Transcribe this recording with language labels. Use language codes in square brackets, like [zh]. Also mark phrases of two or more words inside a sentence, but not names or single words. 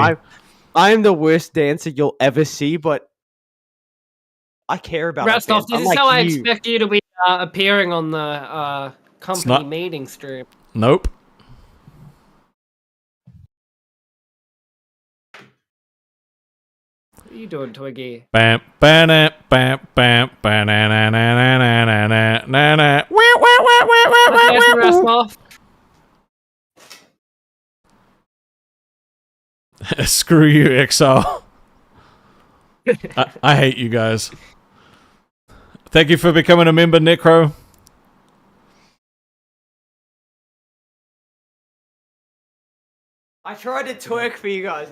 [en] I am the worst dancer you'll ever see, but I care about Rastov, this is like how I you. expect you to be appearing on the company meeting stream. Nope. What are you doing, Twiggy? Bam, bam, bam, bam, bam, na na na na na na na na. Rastov. Screw you, Exile. I hate you guys. Thank you for becoming a member, Necro. I tried to twerk for you guys.